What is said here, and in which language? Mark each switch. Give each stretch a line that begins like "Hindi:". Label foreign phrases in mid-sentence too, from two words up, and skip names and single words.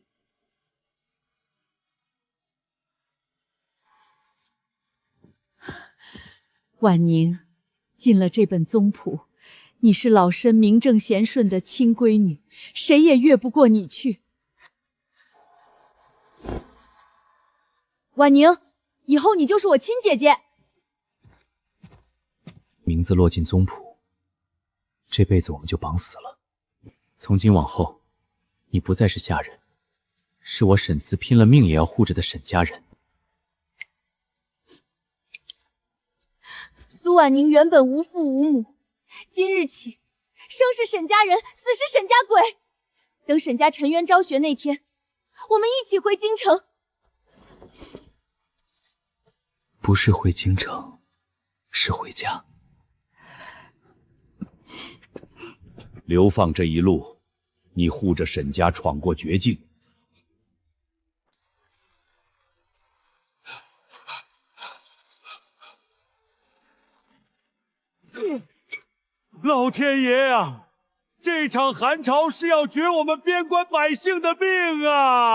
Chinese: 婉寧，進了這本宗譜，你是老身名正言順的親閨女，誰也越不過你去。婉寧，以後你就是我親姐姐。名字落進宗譜，這輩子我們就綁死了。從今往後，你不再是下人，是我沈慈拼了命也要護着的沈家人。蘇婉寧原本無父無母，今日起，生是沈家人，死是沈家鬼。等沈家沉冤昭雪那天，我們一起回京城。不是回京城，是回家。流放這一路，你護着沈家闖過絕境。老天爺啊！這場寒潮是要絕我們邊關百姓的命啊！